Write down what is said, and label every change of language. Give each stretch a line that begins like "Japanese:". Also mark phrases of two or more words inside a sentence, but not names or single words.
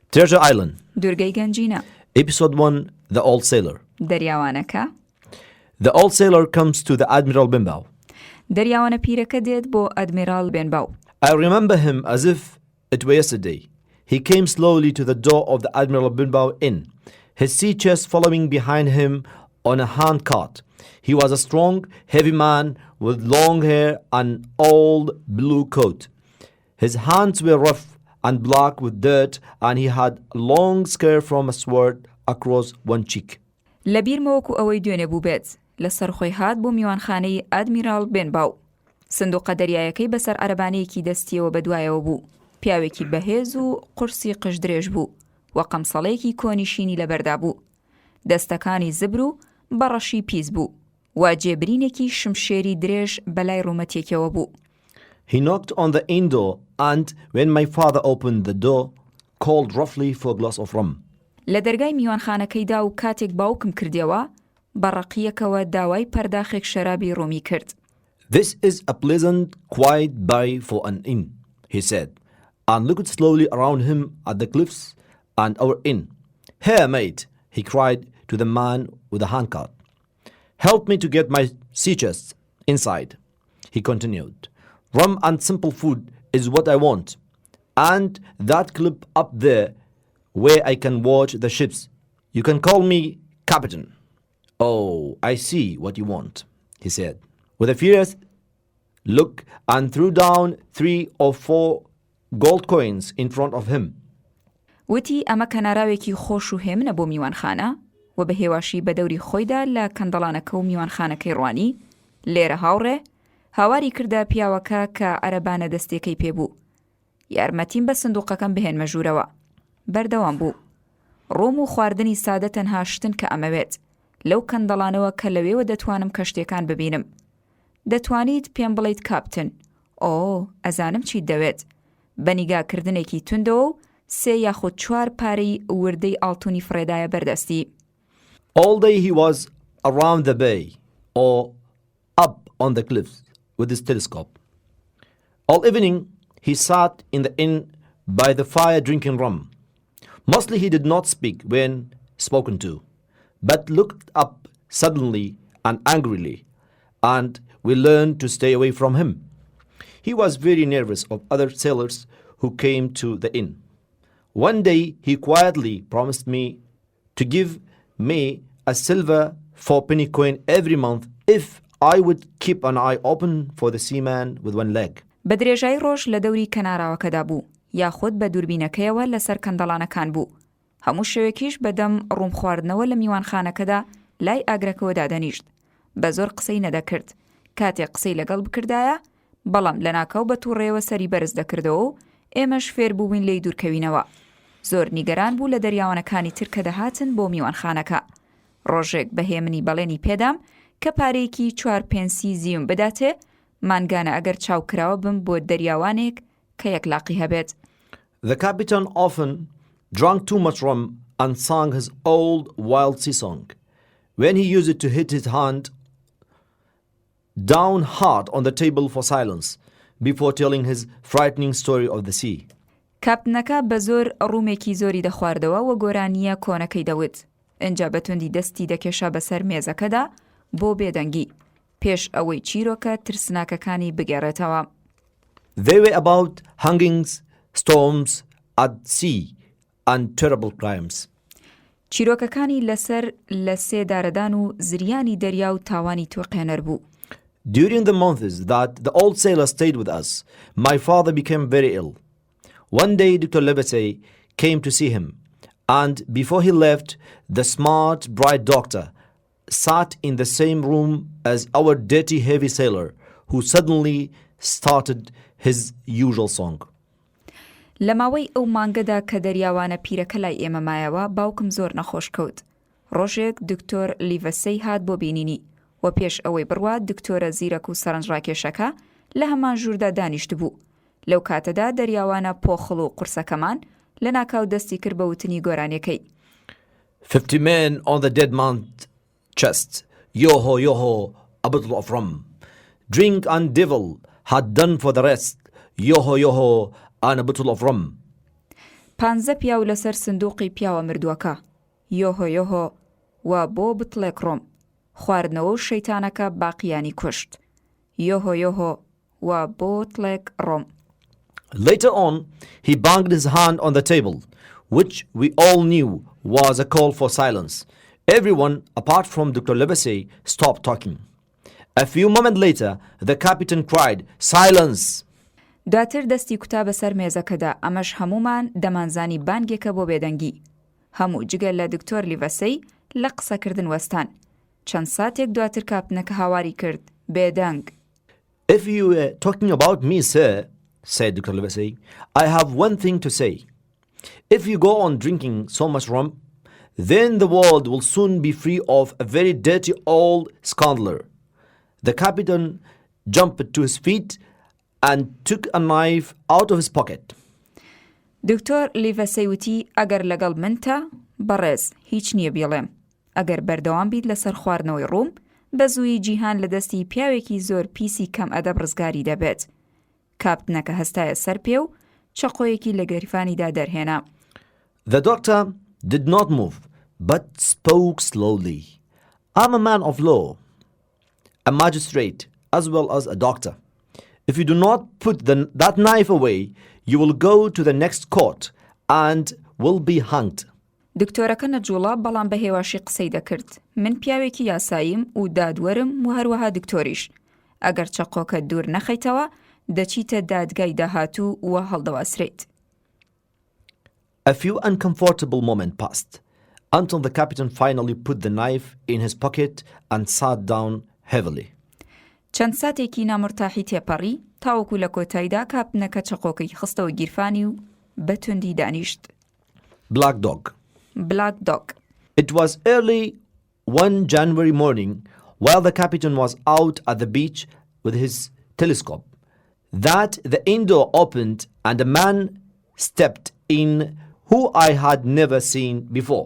English: Treasure Island.
Central Kurdish: دوورگەی گەنجینە.
English: Episode 1, The Old Sailor.
Central Kurdish: دەریاوانەکە.
English: The old sailor comes to the Admiral Benbow.
Central Kurdish: دەریاوانە پیرەکە دێت بۆ ئەدمیرال بێنباو.
English: I remember him as if it were yesterday. He came slowly to the door of the Admiral Benbow Inn, his sea chest following behind him on a hand cart. He was a strong, heavy man with long hair and old blue coat. His hands were rough and black with dirt, and he had a long scar from a sword across one cheek.
Central Kurdish: لەبیرمەوەکو ئەوەی دوێنێ بوو بێت لەسەر خۆی هات بۆ میوانخانەی ئادمیرال بێنباو. سندوقە دەریایەکەی بەسەر عەرەبانەیەکی دەستیەوە بەدوایەوە بوو. پیاوێکی بەهێز و قورسی قژدرێژ بوو و قەمسەڵەیەکی کۆنیشینی لەبەردا بوو. دەستەکانی زبر و بەڕەشی پیس بوو و جێبرینێکی شمشێری درێژ بەلای ڕوومەتێکەوە بوو.
English: He knocked on the inn door, and when my father opened the door, called roughly for a glass of rum.
Central Kurdish: لە دەرگای میوانخانەکەیدا و کاتێک باوکم کردیەوە بەڕەقیەکەوە داوای پەرداخێک شەرابی ڕۆمی کرد.
English: This is a pleasant, quiet bay for an inn, he said, and looked slowly around him at the cliffs and our inn. Here, mate, he cried to the man with the handcart. Help me to get my sea chest inside, he continued. Rum and simple food is what I want, and that cliff up there where I can watch the ships. You can call me Captain. Oh, I see what you want, he said, with a furious look, and threw down 3 or 4 gold coins in front of him.
Central Kurdish: وتی ئەمە کەناراوێکی خۆش و هێمنە بۆ میوانخانە و بە هێواشی بە دەوری خۆیدا لە کەندەڵانەکە و میوانخانەکەی ڕوانی لێرە هاوڕێ هاواری کردە پیاوەکە کە عەرەبانە دەستێکەی پێبوو. یارمەتیم بە سندوقەکەم بهێنمە ژوورەوە. بەردەوام بوو. ڕۆم و خواردنی سادە تەنها شتن کە ئەمەوێت لەو کەندەڵانەوە کە لەوێوە دەتوانم کەشتێکان ببینم. دەتوانیت پێم بڵیت کاپتن. ئۆ ئەزانم چیت دەوێت. بەنیگاکردنێکی توندەوە و 3 یاخود 4 پارەی وردەی ئاڵتونی فڕێدایە بەردەستی.
English: All day he was around the bay or up on the cliffs with his telescope. All evening he sat in the inn by the fire drinking rum. Mostly he did not speak when spoken to, but looked up suddenly and angrily, and we learned to stay away from him. He was very nervous of other sailors who came to the inn. One day he quietly promised me to give me a silver 4-penny coin every month if I would keep an eye open for the seaman with one leg.
Central Kurdish: بە درێژایی ڕۆژ لە دەوری کەناراوەکەدا بوو یاخود بە دووربینەکەیەوە لەسەر کەندەڵانەکان بوو. هەموو شەوێکیش بەدەم ڕووم خواردنەوە لە میوانخانەکەدا لای ئاگرەکەوە دادەنیشت. بە زۆر قسەی نەدەکرد. کاتێک قسەی لەگەڵ بکردایە بەڵام لە ناکاو بە تووڕێەوە سەری بەرز دەکردەوە و ئێمەش فێر بووین لێی دوورکەوینەوە. زۆر نیگەران بوو لە دەریاوانەکانی تر کە دەهاتن بۆ میوانخانەکە. ڕۆژێک بەهێمنی بەڵێنی پێدام کە پارەیەکی 4 پێنسی زیوم بداتێ مانگانە ئەگەر چاوکراوە بم بۆ دەریاوانێک کە یەکلاقی هەبێت.
English: The captain often drank too much rum and sang his old wild sea song. When he used it to hit his hand down hard on the table for silence before telling his frightening story of the sea.
Central Kurdish: کاپتنەکە بە زۆر ڕوومێکی زۆری دەخواردەوە و گۆرانیە کۆنەکەی دەوت. ئەنجا بەتوندی دەستی دەکێشا بەسەر مێزەکەدا بۆ بێدەنگی پێش ئەوەی چیرۆکە ترسناکەکانی بگێڕێتەوە.
English: They were about hangings, storms at sea and terrible crimes.
Central Kurdish: چیرۆکەکانی لەسەر لە سێدارەدان و زریانی دەریا و تاوانی تۆقێنەر بوو.
English: During the months that the old sailor stayed with us, my father became very ill. One day Dr. Livesey came to see him, and before he left, the smart, bright doctor sat in the same room as our dirty, heavy sailor, who suddenly started his usual song.
Central Kurdish: لە ماوەی ئەو مانگەدا کە دەریاوانە پیرەکە لای ئێمە مایەوە باوکم زۆر نەخۆش کەوت. ڕۆژێک دکتۆر لیڤەسەی هات بۆ بینینی و پێش ئەوەی بڕوات دکتۆرە زیرەک و سەرنجڕاکێشەکە لە هەمان ژووردا دانیشت بوو. لەو کاتەدا دەریاوانە پۆخڵ و قورسەکەمان لە ناکاو دەستی کرد بە وتنی گۆرانیەکەی.
English: 50 men on the dead man's chest. Yo-ho, yo-ho, a bottle of rum. Drink and devil had done for the rest. Yo-ho, yo-ho, and a bottle of rum.
Central Kurdish: 15 پیاو لەسەر سندوقی پیاوە مردووەکە یۆهۆ یۆهۆ و بۆ بتڵێک ڕۆم خواردنەوە و شەیتانەکە باقیانی کوشت یۆهۆ یۆهۆ و بۆ تڵێک ڕۆم.
English: Later on, he banged his hand on the table, which we all knew was a call for silence. Everyone, apart from Dr. Livesey, stopped talking. A few moments later, the captain cried, "Silence!"
Central Kurdish: دواتر دەستی کوتا بەسەر مێزەکەدا ئەمەش هەمومان دەمانزانی بانگێکە بۆ بێدەنگی هەموو جگە لە دکتۆر لیڤەسەی لە قسەکردن وەستان چەند ساتێک دواتر کاپتنەکە هاواری کرد بێدەنگ.
English: If you were talking about me, sir, said Dr. Livesey, I have one thing to say. If you go on drinking so much rum, then the world will soon be free of a very dirty old scoundrel. The captain jumped to his feet and took a knife out of his pocket.
Central Kurdish: دکتۆر لیڤەسەی وتی ئەگەر لەگەڵ منتە بەڕێز هیچ نییە بێڵێم ئەگەر بەردەوام بیت لەسەر خواردنەوەی ڕووم بە زووی جیهان لە دەستی پیاوێکی زۆر پیسی کەم ئەدەب ڕزگاری دەبێت. کاپتنەکە هەستایە سەر پێ و چەقۆیەکی لە گەریفانیدا دەرهێنا.
English: The doctor did not move, but spoke slowly. I'm a man of law, a magistrate, as well as a doctor. If you do not put that knife away, you will go to the next court and will be hanged.
Central Kurdish: دکتۆرەکە نەجوڵە بەڵام بە هێواشی قسەی دەکرد. من پیاوێکی یاساییم و دادوەرم و هەروەها دکتۆریش. ئەگەر چەقۆکە دوور نەخەیتەوە دەچیتە دادگای داهاتوو و هەڵدەواسرێت.
English: A few uncomfortable moments passed until the captain finally put the knife in his pocket and sat down heavily.
Central Kurdish: چەند ساتێکی نامرتاحی تێپەڕی تاوەکو لە کۆتاییدا کاپتنەکە چەقۆکەی خستەوە گیرفانی و بەتوندی دانیشت.
English: Black dog. Black dog. It was early one January morning while the captain was out at the beach with his telescope that the inn door opened and a man stepped in who I had never seen before.